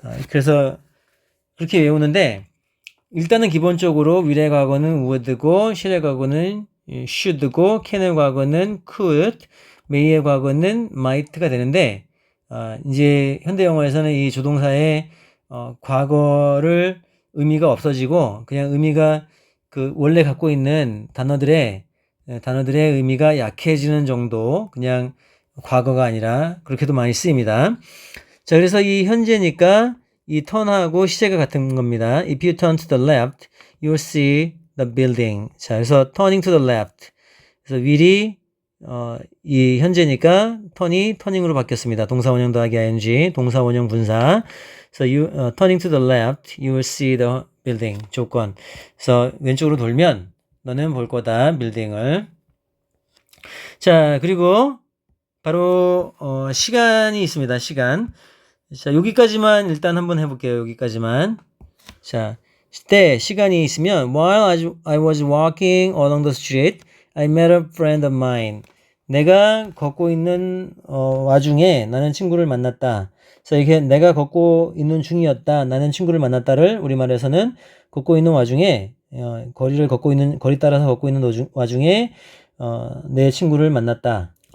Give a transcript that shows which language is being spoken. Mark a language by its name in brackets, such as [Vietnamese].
[Korean] 그래서 그렇게 외우는데 일단은 기본적으로 will의 과거는 would고 shall의 과거는 should고 can의 과거는 could, may의 과거는 might가 되는데 이제 현대 영어에서는 이 조동사의 과거를 의미가 없어지고 그냥 의미가 그 원래 갖고 있는 단어들의 의미가 약해지는 정도, 그냥 과거가 아니라 그렇게도 많이 쓰입니다. 자, 그래서 이 현재니까 이 turn하고 시제가 같은 겁니다. [English] If you turn to the left, you'll see the building. [Korean] 자, 그래서 [English] turning to the left. [Korean] 그래서 will이 이 현재니까 turning으로 바뀌었습니다. 동사 원형 더하기 ing, 동사 원형 분사. 그래서 [English] turning to the left, you will see the building. [Korean] 조건. 그래서 왼쪽으로 돌면 너는 볼 거다, 빌딩을. 자, 그리고 바로 시간이 있습니다. 시간. 자, 여기까지만 일단 한번 해볼게요. 여기까지만. 자, 시간이 있으면 [English] while I was walking along the street, I met a friend of mine. [Korean] 내가 걷고 있는 와중에 나는 친구를 만났다. 그래서 이렇게 내가 걷고 있는 중이었다. 나는 친구를 만났다를 우리말에서는 걷고 있는 와중에 거리 따라서 걷고 있는 와중에 내 친구를 만났다.